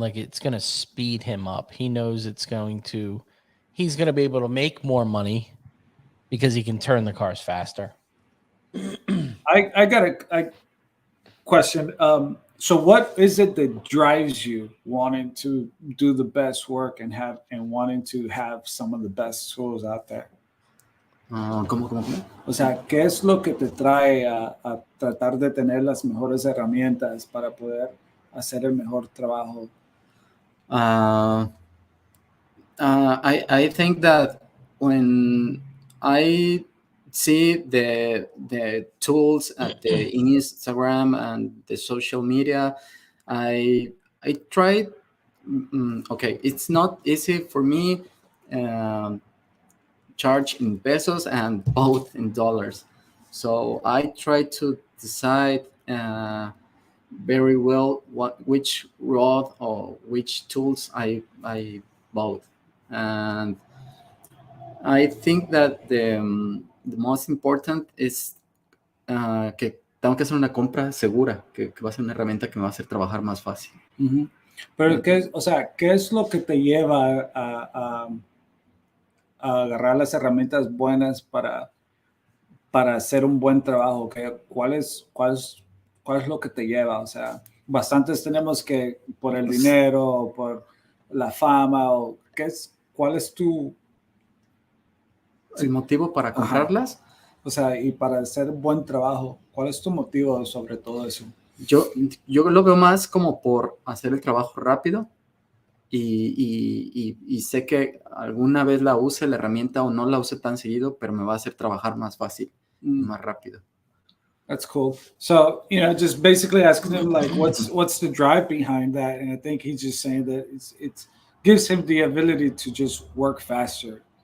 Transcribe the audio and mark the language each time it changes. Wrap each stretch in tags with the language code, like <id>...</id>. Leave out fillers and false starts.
<en>Like, it's going to speed him up. He knows he's going to be able to make more money because he can turn the cars faster. I got a question. So what is it that drives you wanting to do the best work and wanting to have some of the best tools out there?</en> <es>¿Cómo? O sea, ¿qué es lo que te trae a tratar de tener las mejores herramientas para poder hacer el mejor trabajo?</es> <en>I think that when I see the tools at the Instagram and the social media, I try. Okay, it's not easy for me. Charge in pesos and both in dollars, so I try to decide very well which rod or which tools I bought.</en> <es>And I think that the most important is que tengo que hacer una compra segura, que va a ser una herramienta que me va a hacer trabajar más fácil. Uh-huh. Pero ¿qué es lo que te lleva a agarrar las herramientas buenas para hacer un buen trabajo? ¿Cuál es lo que te lleva? O sea, bastantes tenemos que por el dinero o por la fama, o ¿cuál es el motivo para comprarlas? O sea, y para hacer buen trabajo, ¿cuál es tu motivo sobre todo eso? Yo lo veo más como por hacer el trabajo rápido. Y sé que alguna vez la use la herramienta o no la use tan seguido, pero me va a hacer trabajar más fácil, más rápido.</es> <en>That's cool. So, just basically asking him like, what's the drive behind that? And I think he's just saying that it gives him the ability to just work faster.</en>